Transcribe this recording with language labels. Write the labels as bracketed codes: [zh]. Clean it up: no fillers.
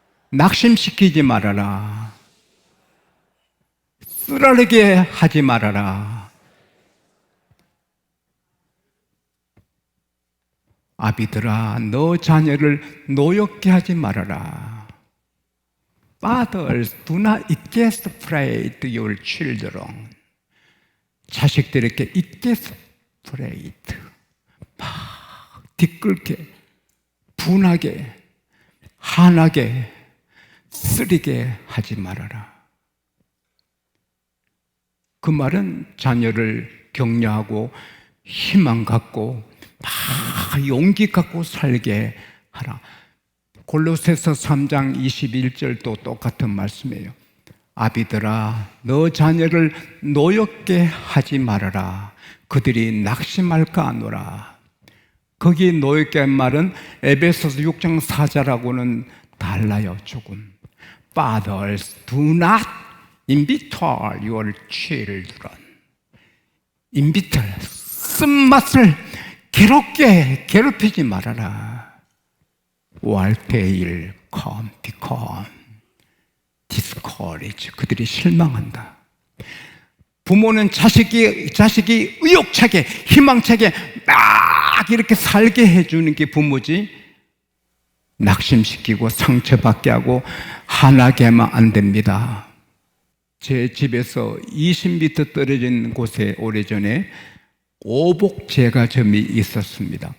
[ko] 낙심시키지 말아라. 쓰라리게 하지 말아라. 아비들아, 너 자녀를 노엽게 하지 말아라. [en] Fathers, do not exasperate your children. [ko] 자식들에게 exasperate, 막 뒤끓게, 분하게, 한하게, 쓰리게 하지 말아라. 그 말은 자녀를 격려하고 희망 갖고 막 용기 갖고 살게 하라. 골로새서 3장 21절도 똑같은 말씀이에요. 아비들아, 너 자녀를 노엽게 하지 말아라. 그들이 낙심할까 하노라. 거기 노엽게 한 말은 에베소서 6장 4절하고는 달라요. 조금. [en] Fathers, do not embitter your children. [ko] embitter, 쓴맛을 괴롭히지 말아라. [en] While they become discouraged. [ko] 그들이 실망한다. 부모는 자식이 의욕차게, 희망차게 막 이렇게 살게 해주는 게 부모지, 낙심시키고 상처받게 하고 화나게 하면 안 됩니다. 제 집에서 20m 떨어진 곳에 오래전에 오복 제과점이 있었습니다.